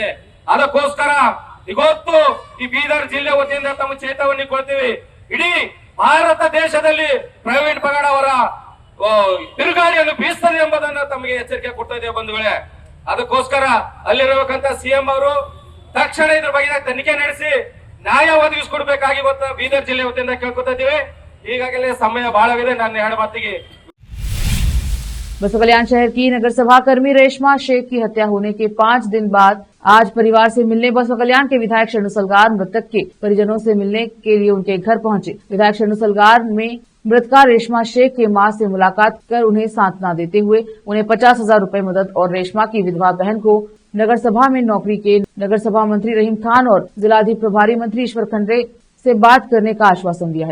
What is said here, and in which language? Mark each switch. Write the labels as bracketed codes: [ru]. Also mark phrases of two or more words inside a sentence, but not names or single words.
[kn] ಅದಕ್ಕೋಸ್ಕರ ಇವತ್ತು ಈ ಬೀದರ್ ಜಿಲ್ಲೆ ವತಿಯಿಂದ ತಮ್ಮ ಚೇತಾವಣೆ ಕೊಡ್ತೀವಿ, ಇಡೀ ಭಾರತ ದೇಶದಲ್ಲಿ ಪ್ರವೀಣ್ ಪಗಡ ಅವರ ತಿರುಗಾಳಿಯನ್ನು ಬೀಸ್ತದೆ ಎಂಬುದನ್ನು ತಮಗೆ ಎಚ್ಚರಿಕೆ ಕೊಡ್ತಾ ಇದೆ ಬಂಧುಗಳೇ। ಅದಕ್ಕೋಸ್ಕರ ಅಲ್ಲಿರಬೇಕಂತ ಸಿಎಂ ಅವರು ತಕ್ಷಣ ಇದ್ರ ಬಗ್ಗೆ ತನಿಖೆ ನಡೆಸಿ ನ್ಯಾಯ ಒದಗಿಸಿಕೊಡ್ಬೇಕಾಗಿ ಇವತ್ತು ಬೀದರ್ ಜಿಲ್ಲೆ ವತಿಯಿಂದ ಕೇಳ್ಕೊತಾ ಇದ್ದೀವಿ। ಈಗಾಗಲೇ ಸಮಯ ಬಹಳವಿದೆ, ನಾನು 2 ಮಾತಿಗೆ। [hi] बसपा कल्याण शहर की नगर सभा कर्मी रेशमा शेख की हत्या होने के 5 दिन बाद आज परिवार से मिलने बसपा कल्याण के विधायक शरणु सलगार मृतक के परिजनों से मिलने के लिए उनके घर पहुंचे। विधायक शरणु सलगार में मृतका रेशमा शेख के मां से मुलाकात कर उन्हें सांत्वना देते हुए उन्हें 50,000 रुपए मदद और रेशमा की विधवा बहन को नगर सभा में नौकरी के नगर सभा मंत्री रहीम खान और जिलाधिक प्रभारी मंत्री ईश्वर खंडरे से बात करने का आश्वासन दिया है।